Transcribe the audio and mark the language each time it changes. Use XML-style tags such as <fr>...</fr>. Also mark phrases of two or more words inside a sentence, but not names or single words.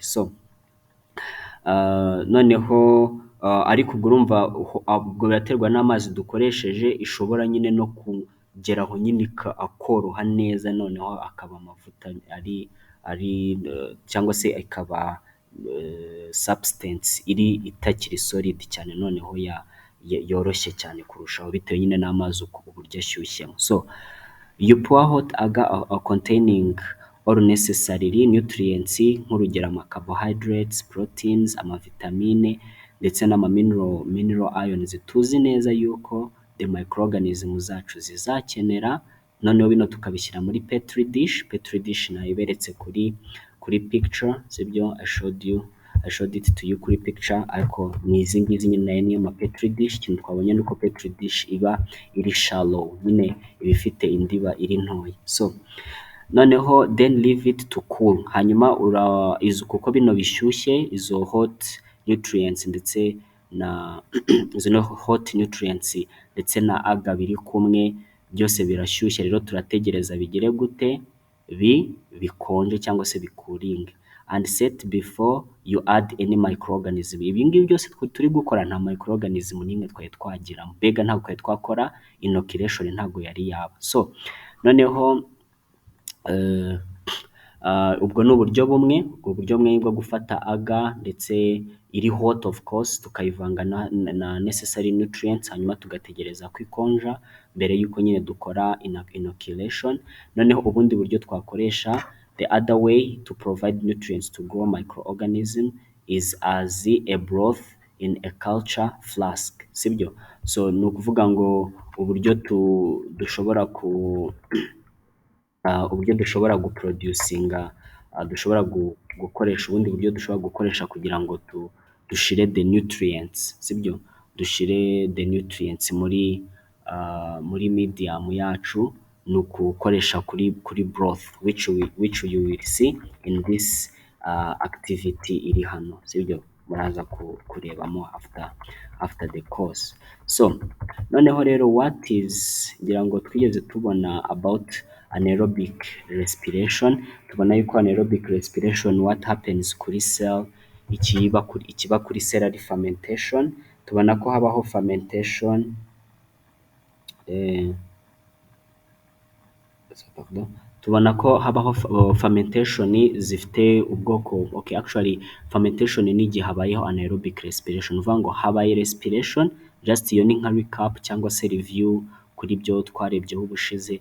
<rw>So noneho ariko ubwo urumva ubwo biraterwa n'amazi dukoresheje, ishobora nyine no kugeraho nyine akoroha neza, noneho akaba amavuta ari cyangwa se ikaba substance itakiri solid cyane, noneho yoroshye cyane kurushaho bitewe nyine n'amazi uburyo ashyushyemo.</rw> <en>So you pour hot agar containing all necessary nutrients,</en> <rw>nk'urugero ama</rw> <en>carbohydrates, proteins,</en> <rw>amavitamine ndetse</rw> <en>mineral ions</en> <rw>tuzi neza yuko</rw> <en>the microorganisms</en> <rw>zacu zizakenera. Noneho bino tukabishyira muri</rw> <en>petri dish</en> <rw>nayiberetse kuri picture, sibyo,</rw> <en>I showed it to you kuri picture,</en> <rw>ariko ni izi ngizi nyine nayo niyo ma</rw> <en>petri dish.</en> <rw>Ikintu twabonye nuko</rw> <en>petri dish</en> <rw>iba iri shallow, nyine iba ifite indiba iri ntoya.</rw> <en>So noneho then leave it to cool,</en> <rw>hanyuma kuko bino bishyushye, izo</rw> <en>hot nutrients</en> <rw>ndetse na izo</rw> <en>hot nutrients</en> <rw>ndetse na agar biri kumwe byose birashyushye, rero turategereza bigere gute, bikonje cyangwa se bikuringe,</rw> <en>and set before you add any microorganism.</en> <rw>Ibi ngibi byose turi gukora nta microorganism n'imwe twari twagira, mbega ntabwo twari twakora inoculation, ntabwo yari yaba. So noneho ubwo ni uburyo bumwe bwo gufata agar ndetse iri</rw> <en>hot of course,</en> <rw>tukayivanga na</rw> <en>necessary nutrients,</en> <rw>hanyuma tugategereza ko ikonja mbere y'uko nyine dukora inoculation. Noneho ubundi buryo twakoresha,</rw> <en>the other way to provide nutrients to grow microorganism is as a broth in a culture flask,</en> <rw>sibyo. So ni ukuvuga ngo uburyo dushobora guproducinga, dushobora gukoresha ubundi buryo dushobora gukoresha kugira ngo dushire</rw> <en>the nutrients,</en> <rw>sibyo, dushire</rw> <en>the nutrients</en> <rw>muri medium yacu, ni ukukoresha kuri broth,</rw> <en>which you will see in this activity</en> <rw>iri hano, sibyo, muraza kurebamo</rw> <en>after the course.</en> <rw>So noneho rero</rw> <en>what is,</en> <rw>ngira ngo twigeze tubona</rw> <en>about anaerobic respiration.</en> <rw>Tubona yuko</rw> <en>anaerobic respiration, what happens</en> <rw>kuri cell, ikiba kuri cell ari fermentation. Tubona ko habaho fermentation, tubona ko habaho fermentation zifite ubwoko.</rw> <en>Okay, actually</en> <rw>fermentation ni igihe habayeho anaerobic respiration, uvuga ngo habaye respiration, just iyo ni nka recap cyangwa se review kuri byo twarebyeho ubushize.</rw>